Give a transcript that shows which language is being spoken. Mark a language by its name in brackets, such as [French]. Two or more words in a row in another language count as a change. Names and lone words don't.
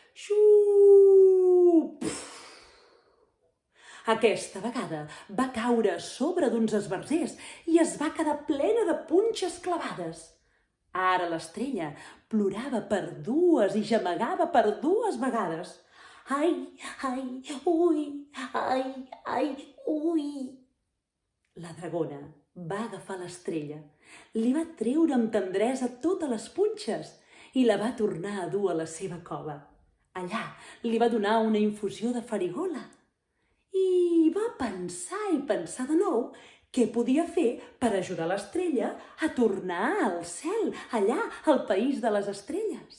[Catalan] Xup! Aquesta vegada va caure a sobre d'uns esbarzers i es va quedar plena de punxes clavades. Ara l'estrella plorava per dues i gemegava per dues vegades. Ai, ai, ui, ai, ai, ui. La dragona va agafar l'estrella, li va treure amb tendresa totes les punxes i la va tornar a dur a la seva cova. Allà li va donar una infusió de farigola i va pensar i pensar de nou què podia fer per ajudar l'estrella a tornar al cel, allà al país de les estrelles.